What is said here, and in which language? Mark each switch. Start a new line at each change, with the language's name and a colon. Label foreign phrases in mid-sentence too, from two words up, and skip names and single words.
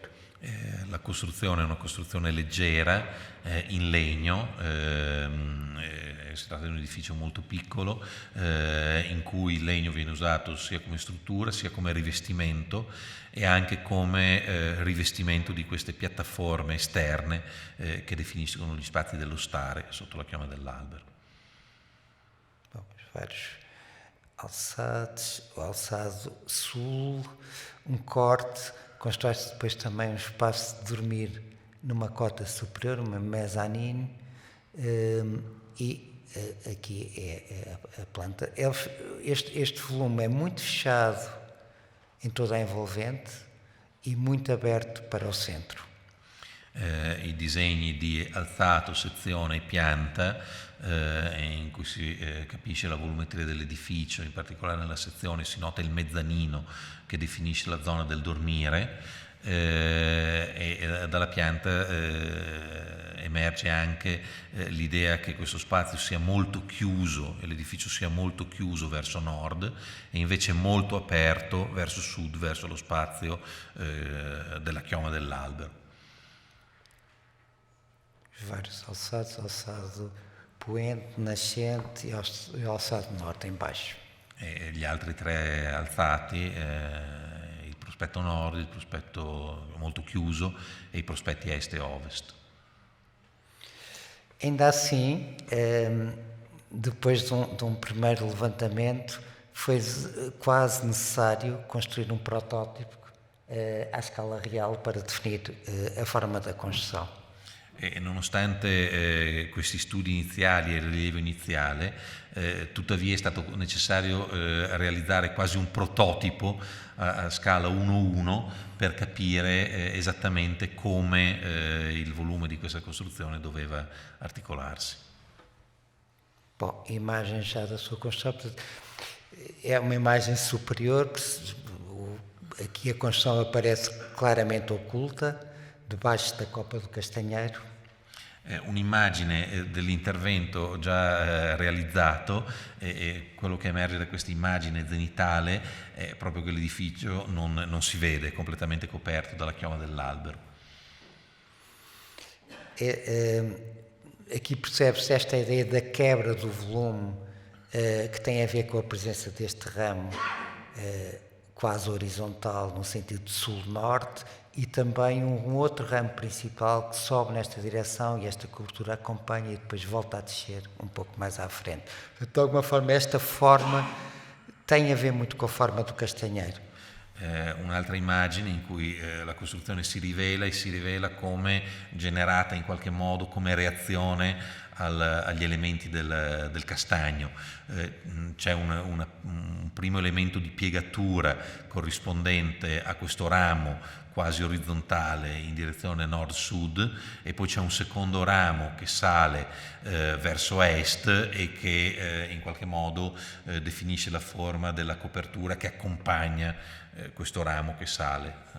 Italian: La costruzione è una costruzione leggera, in legno, si tratta di un edificio molto piccolo in cui il legno viene usato sia come struttura sia come rivestimento, e anche come rivestimento di queste piattaforme esterne che definiscono gli spazi dello stare sotto la chioma dell'albero.
Portuguese: Vários alçados, o alçado sul, corte. Constrói-se depois também um espaço de dormir numa cota superior, uma mezzanine, e aqui é a planta. Este volume é muito fechado em toda a envolvente e muito aberto para o centro.
Italian: I disegni di alzato, sezione e pianta, in cui si capisce la volumetria dell'edificio, in particolare nella sezione si nota il mezzanino che definisce la zona del dormire, e dalla pianta emerge anche l'idea che questo spazio sia molto chiuso e l'edificio sia molto chiuso verso nord e invece molto aperto verso sud, verso lo spazio della chioma dell'albero.
Portuguese: Vários alçados, alçado poente, nascente e alçado norte em baixo.
Italian: E gli altri 3 alzati, il prospetto nord, il prospetto molto chiuso e i prospetti est e ovest.
Portuguese: Ainda assim, depois de um primeiro levantamento, foi quase necessário construir um protótipo à escala real para definir a forma da construção.
Italian: E nonostante questi studi iniziali e il rilievo iniziale, tuttavia è stato necessario realizzare quasi un prototipo a scala 1:1 per capire esattamente come il volume di questa costruzione doveva articolarsi.
Portuguese: Bom, imagem já da sua construção, portanto, é uma imagem superior, aqui a construção aparece claramente oculta, debaixo da copa do castanheiro.
Italian: Un'immagine dell'intervento già realizzato e quello che emerge da questa immagine zenitale è proprio che l'edificio non si vede, è completamente coperto dalla chioma dell'albero.
Portuguese: Aqui percebe-se esta ideia da quebra do volume que tem a ver com a presença deste ramo quase horizontal no sentido de sul-norte e também um outro ramo principal que sobe nesta direção e esta cobertura acompanha e depois volta a descer um pouco mais à frente. De alguma forma esta forma tem a ver muito com a forma do castanheiro.
Italian: Un'altra immagine in cui la costruzione si rivela come generata in qualche modo come reazione agli elementi del castagno. C'è un primo elemento di piegatura corrispondente a questo ramo quasi orizzontale in direzione nord-sud e poi c'è un secondo ramo che sale verso est e che in qualche modo definisce la forma della copertura che accompagna questo ramo che sale.